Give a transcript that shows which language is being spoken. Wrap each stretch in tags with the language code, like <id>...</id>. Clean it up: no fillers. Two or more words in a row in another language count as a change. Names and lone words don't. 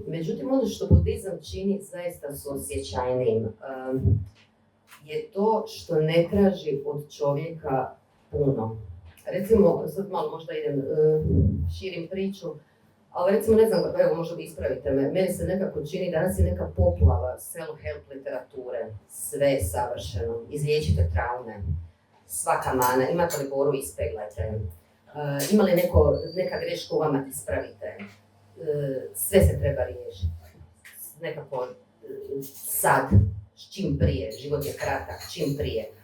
<hr>Međutim, ono što budizam čini zaista suosjećajnim je to što ne traži od čovjeka puno. Recimo, sad malo možda idem, širim priču, ali recimo ne znam, evo možda vi ispravite me, meni se nekako čini, danas je neka poplava self-help literature, sve je savršeno, izliječite traume, svaka mana, imate li boru, ispeglajte, ima li neka greška u vama, ispravite, sve se treba riješiti, nekako sad, čim prije, život je kratak, čim prije.</hr>